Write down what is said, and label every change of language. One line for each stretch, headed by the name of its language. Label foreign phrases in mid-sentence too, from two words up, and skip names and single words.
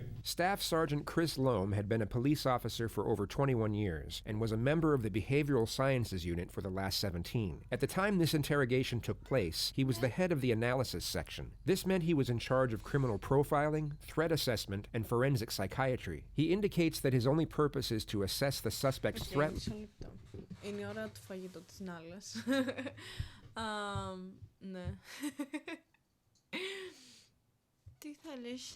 English: Staff Sergeant Chris Loam had been a police officer for over 21 years and was a member of the Behavioral Sciences Unit for the last 17. At the time this interrogation took place, he was the head of the analysis section. This meant he was in charge of criminal profiling, threat assessment, and forensic psychiatry. He indicates that his only purpose is to assess the suspect's threat.
Greek: Είναι η ώρα του φαγητού της Νάλας. Ναι. Τι θέλεις?